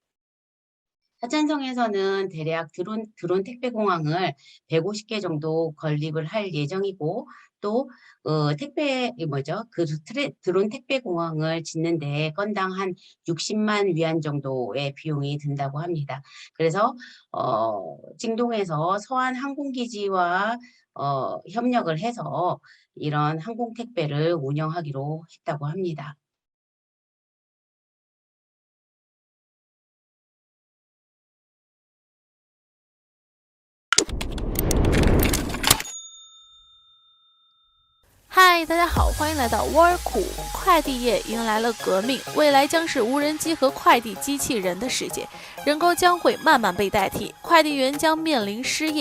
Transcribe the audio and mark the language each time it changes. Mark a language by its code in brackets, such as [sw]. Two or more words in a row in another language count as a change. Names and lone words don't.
[ko] 사천성에서는 대략 드론 택배 공항을 150개 정도 건립을 할 예정이고 또 드론 택배 공항을 짓는데 건당 한 60만 위안 정도의 비용이 든다고 합니다. 그래서 찡동에서 서안 항공기지와 협력을 해서 이런 항공 택배를 운영하기로 했다고 합니다. [zh] 嗨，大家好，欢迎来到沃尔库。快递业迎来了革命，未来将是无人机和快递机器人的世界，人工将会慢慢被代替，快递员将面临失业。